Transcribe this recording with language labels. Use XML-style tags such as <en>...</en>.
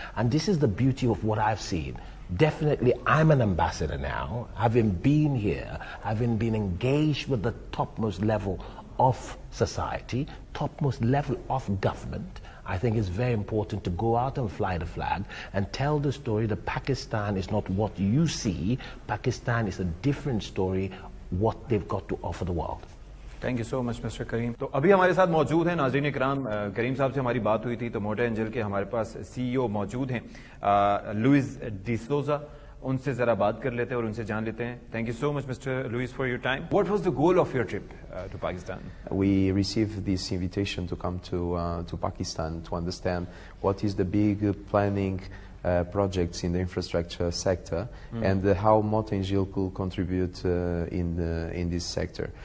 <en>And this is the beauty of what I've seen. Definitely, I'm an ambassador now, having been here, having been engaged with the topmost level of society, topmost level of government. I think it's very important to go out and fly the flag and tell the story that Pakistan is not what you see. Pakistan is a different story, what they've got to offer the world. Thank you so much, Mr. Karim.</en> <hi>तो अभी हमारे साथ मौजूद हैं नाज़रीन इकराम, करीम साहब से हमारी बात हुई थी तो मोटा एंजल के हमारे पास CEO मौजूद हैं लुइस डिसोजा. उनसे जरा बात कर लेते हैं और उनसे जान लेते हैं.</hi> <en>Thank you so much, Mr. Luis, for your time. What was the goal of your trip to Pakistan? We received this invitation to come to Pakistan to understand what is the big planning projects in the infrastructure sector and how Mota Angel could contribute in this sector.</en>